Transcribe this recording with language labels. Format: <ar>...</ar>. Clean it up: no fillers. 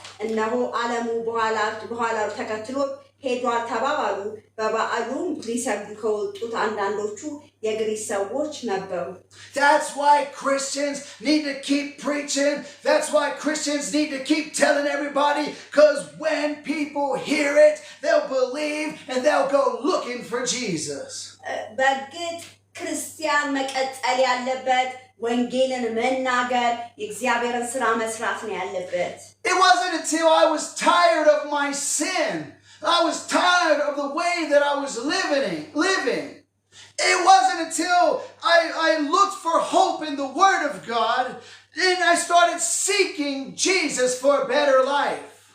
<am>እነሆ ዓለሙ በኋላው ተከትሎ ሄዷል ተባባሉ። በበዓሉም ሊሰግዱ ከወጡት አንዳንዶቹ የግሪክ ሰዎች ነበሩ።</am> <en>That's why Christians need to keep preaching. That's why Christians need to keep telling everybody, because when people hear it, they'll believe and they'll go looking for Jesus.</en> <am>በእርግጥ ክርስቲያን መቀጠል ያለበት ወንጌልን መናገር የእግዚአብሔርን ስራ መስራት ነው ያለበት።</am> <en>It wasn't until I was tired of my sin, I was tired of the way that I was living. It wasn't until I looked for hope in the Word of God, and I started seeking Jesus for a better life.</en>